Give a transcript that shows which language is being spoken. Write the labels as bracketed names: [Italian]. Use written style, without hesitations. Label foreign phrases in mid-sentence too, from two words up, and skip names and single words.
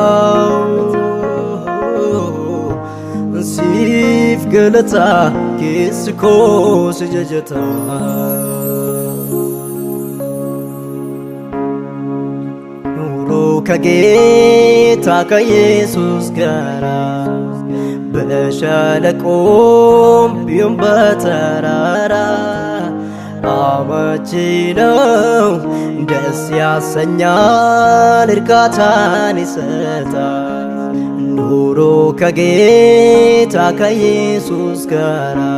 [Oromo] Siif galata keessi koo si jajata [Amharic] ኑሮ ከጌታ ከኢየሱስ ጋር በሸለቆም ቢሆን በተራራ አመቺ ነው ደስ ያሰኛል እርካታን ይሰጣል ኑሮ ከጌታ ከኢየሱስ ጋር